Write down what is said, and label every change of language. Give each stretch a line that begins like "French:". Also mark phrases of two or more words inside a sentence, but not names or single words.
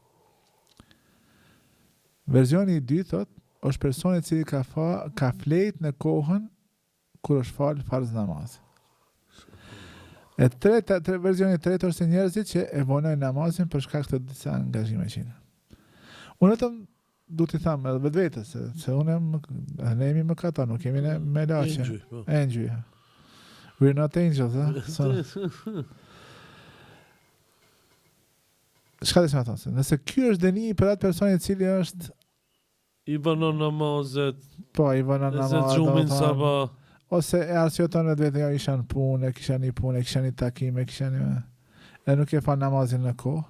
Albanian: Versioni i dytë thot, është personi i cili ka flejt në kohën kur është fal farz namaz. E versioni i tretë është njerëzit që e vonojnë namazin për shkak të disa angazhime që kanë. Unë vetëm du t'i tham edhe vetvetes se unë ne jemi mëkatar, nuk jemi me laqe.
English: Angel. We're not angels,
Albanian: Çka dhe thonë? Nëse ky është dënimi për atë person i cili është i vonon namazet, po i vonon namazet, gjumin sabah, ose e arsyeton vetë ja isha në punë, kisha një punë, kisha një takim, e nuk e fa namazin në kohë.